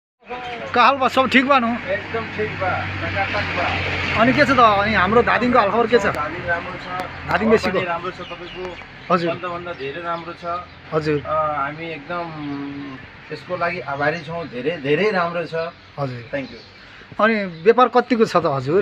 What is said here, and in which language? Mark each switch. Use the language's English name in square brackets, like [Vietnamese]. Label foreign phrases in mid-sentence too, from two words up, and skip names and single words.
[Bhojpuri] का हाल बा सब ठीक बा नु एकदम ठीक बा टकाटक बा [Nepali] अनि के छ त अनि हाम्रो धादिङको हालखबर के छ धादिङ राम्रो छ धादिङ बेसीको राम्रो छ तपाईको हजुर भन्दा धेरै राम्रो छ हजुर हामी एकदम यसको लागि आभारी छौं धेरै धेरै राम्रो छ हजुर [English] thank you [Nepali] अनि व्यापार कतिको छ त हजुर